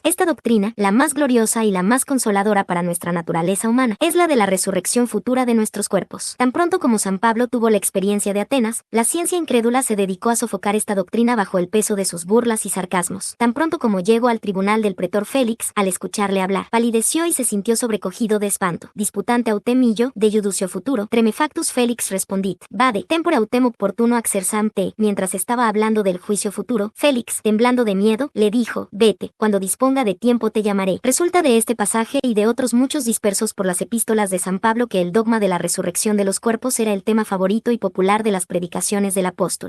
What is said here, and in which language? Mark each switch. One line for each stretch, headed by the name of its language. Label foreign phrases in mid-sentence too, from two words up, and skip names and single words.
Spanish: Esta doctrina, la más gloriosa y la más consoladora para nuestra naturaleza humana, es la de la resurrección futura de nuestros cuerpos. Tan pronto como San Pablo tuvo la experiencia de Atenas, la ciencia incrédula se dedicó a sofocar esta doctrina bajo el peso de sus burlas y sarcasmos. Tan pronto como llegó al tribunal del pretor Félix, al escucharle hablar, palideció y se sintió sobrecogido de espanto.
Latin: Disputante autem illo, de iudicio futuro, tremefactus Félix respondit, vade, tempore autem opportuno axersam te.
Spanish: Mientras estaba hablando del juicio futuro, Félix, temblando de miedo, le dijo, vete, cuando disponga de tiempo te llamaré. Resulta de este pasaje y de otros muchos dispersos por las epístolas de San Pablo que el dogma de la resurrección de los cuerpos era el tema favorito y popular de las predicaciones del apóstol.